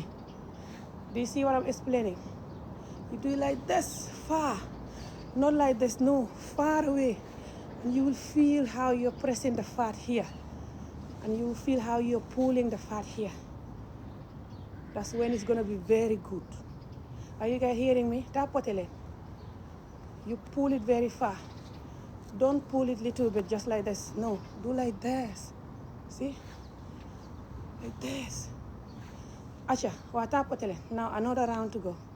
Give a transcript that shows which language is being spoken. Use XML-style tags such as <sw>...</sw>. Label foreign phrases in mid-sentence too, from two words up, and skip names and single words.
<en>Do you see what I'm explaining? You do it like this, far, not like this, no, far away. And you will feel how you're pressing the fat here. and you feel how you're pulling the fat here. That's when it's gonna be very good. Are you guys hearing me?</en> <wo>Tapote leen.</wo> <en>You pull it very far. Don't pull it little bit just like this. No, do like this. See? Like this. Acha,</en> <wo>waa tapote leen.</wo> <en>Now another round to go.</en>